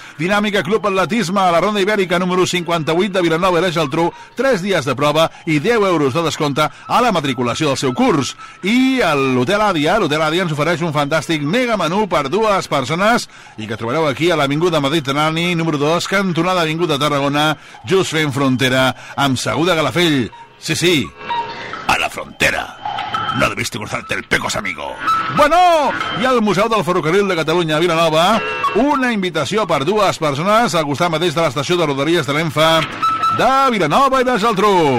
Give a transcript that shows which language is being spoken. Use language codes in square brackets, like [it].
[ca] Dinàmica Club Atletisme a la Ronda Ibèrica número 58 de Vilanova i la Geltrú, 3 dies de prova i 10 euros de descompte a la matriculació del seu curs. I a l'Hotel Àdia, l'Hotel Àdia ens ofereix un fantàstic mega menú per dues persones i que trobareu aquí a l'Avinguda Mediterrani número 2, cantonada Avinguda Tarragona, just fent frontera amb Segur de Calafell. Sí, sí, a la frontera. [es] No debiste cruzarte el pecos, amigo. [ca] Bueno, i al Museu del Ferrocarril de Catalunya a Vilanova, una invitació per dues persones al costat mateix de l'estació de Rodalies de l'Enfa de Vilanova i de Geltrú.